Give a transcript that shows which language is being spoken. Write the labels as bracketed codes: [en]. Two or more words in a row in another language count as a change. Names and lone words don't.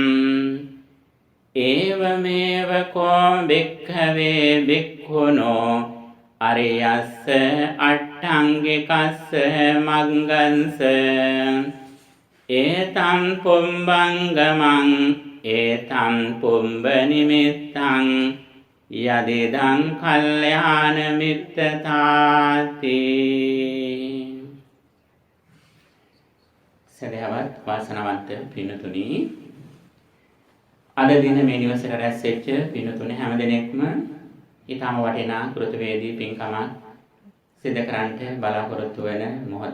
[pi] ඒවමේව කෝ බික්ඛවේ බික්ඛුනෝ අරියස්ස අට්ඨංගිකස්ස මග්ගංස ඒතං පුම්බංගමං ඒතං පුම්බ නිමිත්තං යදිදං කල්යාණ මිත්තතාති. [si] සදහවත් වාසනාවන්ත පින්තුනි, අද දින මේ නිවසට රැස් වෙච්ච පින්තුනි හැම දිනෙකම ඊටම වටිනා කෘතවේදී පින්කමක් සිදු කරන්නට බලාපොරොත්තු වෙන මොහොත.